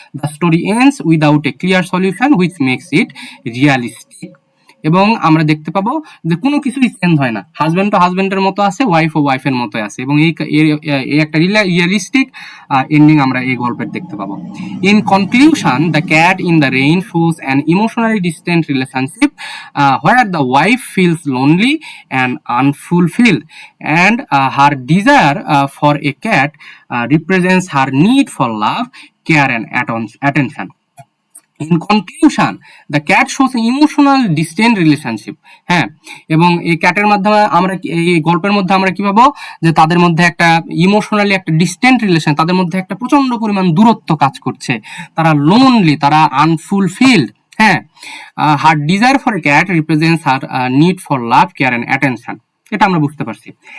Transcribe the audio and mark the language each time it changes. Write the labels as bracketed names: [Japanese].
[English] The story ends without a clear solution, which makes it realistic. [Bangla] এবং আমরা দেখতে পাবো যে কোনো কিছুই চেঞ্জ হয় না, হাজব্যান্ড তো হাজব্যান্ডের মতো আছে, ওয়াইফ ও ওয়াইফের মতো আছে, এবং এই একটা রিয়েলিস্টিক এন্ডিং আমরা এই গল্পের দেখতে পাবো। [English] In conclusion, the cat in the rain shows an emotionally distant relationship where the wife feels lonely and unfulfilled, and her desire for a cat represents her need for love, care and attention. In conclusion, the cat shows an emotional distant relationship. [Bangla] হ্যাঁ, এবং এই ক্যাটের মাধ্যমে আমরা, এই গল্পের মধ্যে আমরা কি পাবো, যে তাদের মধ্যে একটা ইমোশনালি একটা ডিস্টেন্ট রিলেশন, তাদের মধ্যে একটা প্রচন্ড পরিমাণ দূরত্ব কাজ করছে, তারা লোনলি, তারা আনফুলফিলড। [English] হ্যাঁ, her desire for a cat represents her need for love, care and attention. [Bangla] এটা আমরা বুঝতে পারছি।